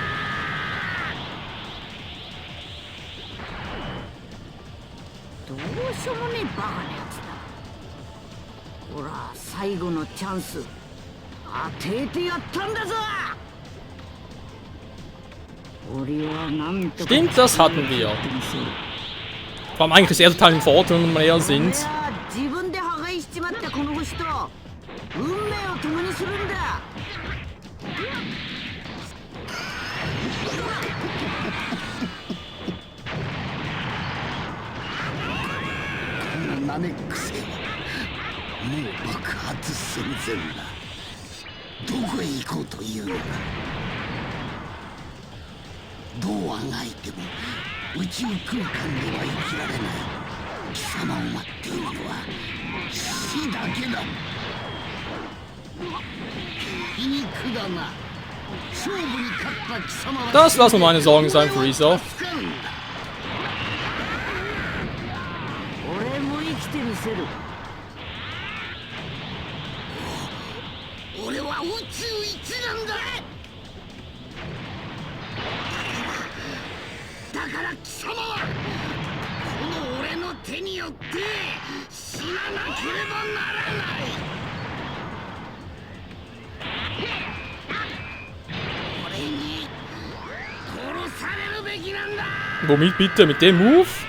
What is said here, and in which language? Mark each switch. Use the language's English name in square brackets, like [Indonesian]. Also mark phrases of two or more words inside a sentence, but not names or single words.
[Japanese] どうしようもねえバカなやつだ。ほら最後のチャンス当ててやったんだぞ。俺はなんとか [German] Stimmt, das hatten wir. Vor allem eigentlich ist er total im Vorteil, wenn wir eher sind. [Japanese] 自分で破壊しちまったこの星と運命を共にするんだ。ナメック星はもう爆発寸前だ。どこへ行こうというのか。どうあがいても宇宙空間では生きられない。 [German] Das lassen wir meine Sorgen sein, Freezer. [Japanese] 俺も生きてみせる。俺は宇宙一なんだ。だから貴様はこの俺の手によって死ななければならない。俺に殺されるべきなんだ。 [German] Womit bitte? Mit dem Move?